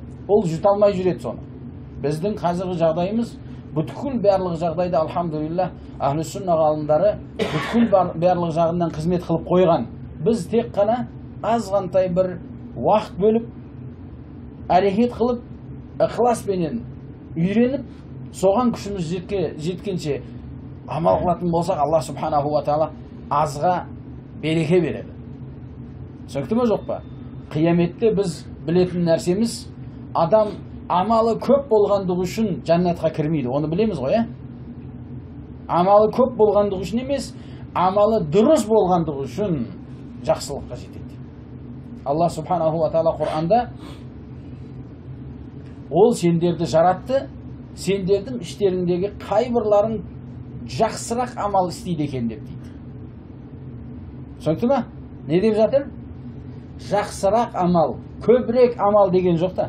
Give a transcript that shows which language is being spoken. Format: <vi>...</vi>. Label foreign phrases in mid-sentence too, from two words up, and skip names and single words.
<kk>Ол жұта алмай жүреді соны. Біздің қазіргі жағдайымыз бүткіл барлық жағдайда</kk> <ar>الحمد لله أهل السنة</ar> <kk>ғалымдары бүткіл барлық жағынан қызмет қылып қойған. Біз тек қана азғантай бір уақыт бөліп, әрекет қылып, ықыласпенен үйреніп, соған күшіміз жеткенше амал қылатын болсақ,</kk> <ar>الله سبحانه وتعالى</ar> <kk>азға береке береді. Түсінікті ме, жоқ па? Қияметте біз білетін нәрсеміз, адам амалы көп болғандығы үшін жәннатқа кірмейді. Оны білеміз ғой, амалы көп болғандығы үшін емес, амалы дұрыс болғандығы үшін жақсылыққа жетеді.</kk> <ar>الله سبحانه وتعالى</ar> <kk>Құранда ол сендерді жаратты, сендердің іштеріңдегі қайбірларың жақсырақ амал істейді екен деп дейді. Түсінікті ме? Не деп жатыр? Жақсырақ амал, көбірек амал деген жоқ та.</kk>